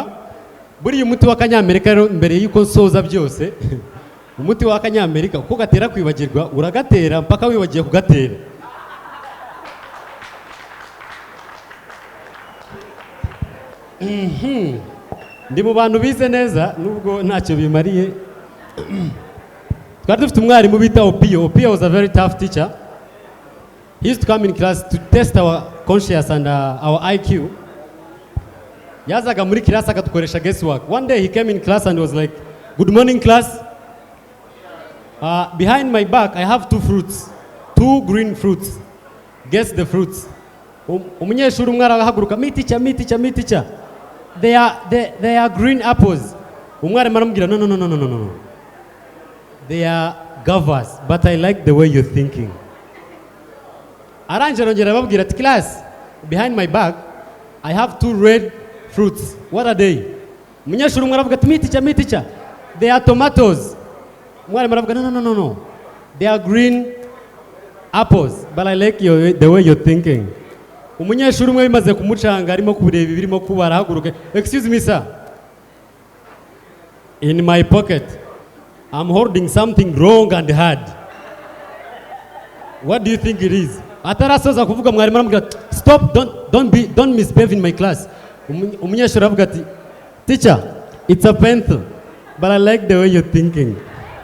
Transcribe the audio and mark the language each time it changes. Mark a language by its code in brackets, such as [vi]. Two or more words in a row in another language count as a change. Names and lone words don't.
[rw] Buriya umuti w'akanyamerika rero mbere yuko nsoza byose umuti w'akanyamerika uko gatera kwibagirwa uragatera mpaka wibagiye kugatera. Ndi mu bantu bize neza nubwo ntacyo bimariye. Twari dufite umwarimu bita Opio. [en] Opio was a very tough teacher. He used to come in class to test our conscience and our IQ. [rw] Yazaga muri class akatukoresha guesswork. [en] One day he came in class and was like, "Good morning class. Behind my back I have two green fruits. Guess the fruits." [rw] Umunyeshuri umwe arahaguruka, [en] "Me teacher. They are green apples." [rw] Umwarimu aramubwira, "No. [en] They are guavas, but I like the way you're thinking." [rw] Arangera ngera babwira ati, [en] "Class, behind my back I have two red fruits. What are they?" [rw] Umunyeshuri umwe aravuga ati, [en] "Me teacher. They are tomatoes." [rw] Umwarimu aravuga, "No. [en] They are green apples, but I like the way you're thinking." [rw] Umunyeshuri umwe bimaze kumucanga arimo kureba ibirimo kuba arahaguruka, [en] "Excuse me sir. In my pocket I'm holding something wrong and hard. What do you think it is?" [rw] Atarasoza kuvuga mwarimu aramubwira, [en] "Stop, don't misbehave in my class." [rw] Umunyeshuri aravuga ati, [en] "Teacher, it's a pencil, but I like the way you're thinking."